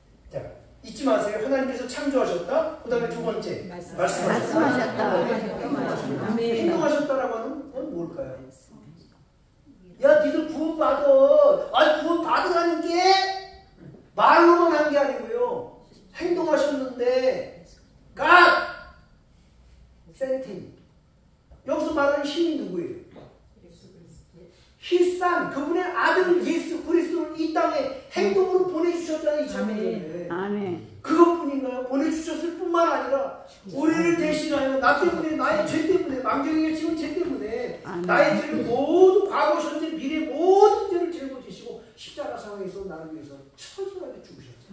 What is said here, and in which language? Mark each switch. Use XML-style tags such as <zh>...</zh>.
<ko>자, 잊지 마세요. 하나님께서 창조하셨다. 그 다음에 두 번째 말씀하셨다. 행동하셨다라고 하는 건 뭘까요? 야 니들 구원받아. 아니 구원받으라는 게 말로만 한 게 아니고요. 행동하셨는데</ko> <en>God sent him.</en> <ko>여기서 말하는 힘이 누구예요? His son, 그분의 아들 예수 그리스도를 이 땅에 행동으로 보내주셨잖아요. 이 천국에. 아멘. 그것뿐인가요? 보내주셨을 뿐만 아니라 우리를 대신하여 나 때문에 나의 죄 때문에 망정이가 지금 죄 때문에 나의 죄를 모두 과거 현재 미래 모든 죄를 짊어지시고 십자가 상에서 나를 위해서 처절하게 죽으셨어요.</ko>